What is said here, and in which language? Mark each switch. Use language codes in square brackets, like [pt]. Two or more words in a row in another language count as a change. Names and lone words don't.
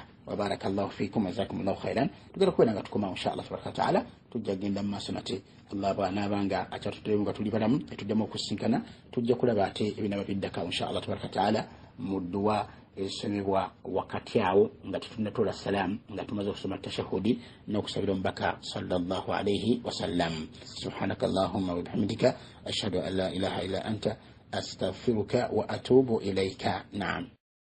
[ar] وبارك الله فيكم جزاكم الله خيرا. [lg] Tugenda kubeera nga tukoma [ar] إن شاء الله تبارك وتعالى [lg] tujja kugenda mu maaso nate Allah bw'anaabanga akyatutulemu nga tuli balamu etuddamu okusinkana tujja kulaba ate ebinaba biddaka [ar] إن شاء الله تبارك وتعالى [lg] mu dduwa esomebwa wakati awo nga tetunnatola salaamu nga tumaze okusoma tashahudi n'okusabira omubaka [ar] صلى الله عليه وسلم. سبحانك اللهم وبحمدك أشهد أن لا إله إلا أنت أستغفرك وأتوب إليك. Naam.